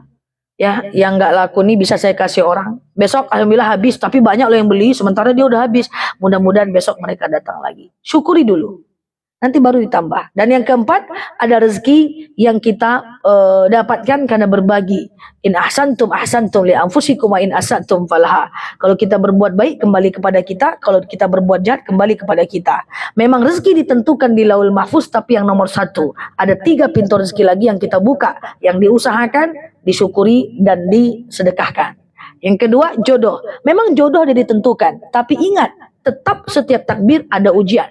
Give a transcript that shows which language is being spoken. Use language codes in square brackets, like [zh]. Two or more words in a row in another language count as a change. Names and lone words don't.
[id] Ya, yang nggak laku nih bisa saya kasih orang. Besok alhamdulillah habis, tapi banyak loh yang beli, sementara dia udah habis. Mudah-mudahan besok mereka datang lagi. Syukuri dulu. Nanti baru ditambah. Dan yang keempat, ada rezeki yang kita dapatkan karena berbagi. [ar] إن أحسنتم أحسنتم لأنفسكم وإن أسأتم فلها. [id] Kalau kita berbuat baik kembali kepada kita, kalau kita berbuat jahat kembali kepada kita. Memang rezeki ditentukan di Lauhil Mahfuz, tapi yang nomor 1, ada 3 pintu rezeki lagi yang kita buka, yang diusahakan, disyukuri dan disedekahkan. Yang kedua, jodoh. Memang jodoh sudah ditentukan, tapi ingat, tetap setiap takbir ada ujian.